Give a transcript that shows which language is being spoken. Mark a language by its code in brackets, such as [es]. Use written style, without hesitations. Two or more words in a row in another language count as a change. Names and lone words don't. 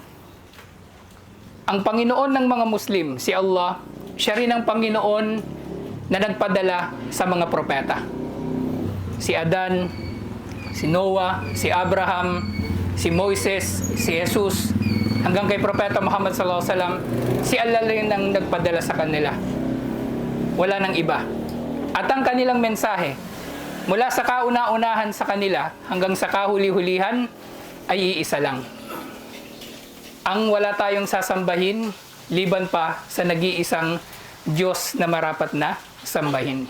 [tl] Ang Panginoon ng mga Muslim, si Allah, siya rin ang Panginoon na nagpadala sa mga propeta. Si Adan, si Noah, si Abraham, si Moises, si Jesus, hanggang kay Propeta Muhammad [ar] صلى الله عليه وسلم, [tl] si Allah rin ang nagpadala sa kanila. Wala nang iba. At ang kanilang mensahe, mula sa kauna-unahan sa kanila hanggang sa kahuli-hulihan, ay iisa lang. Ang wala tayong sasambahin, liban pa sa nag-iisang Diyos na marapat na sambahin.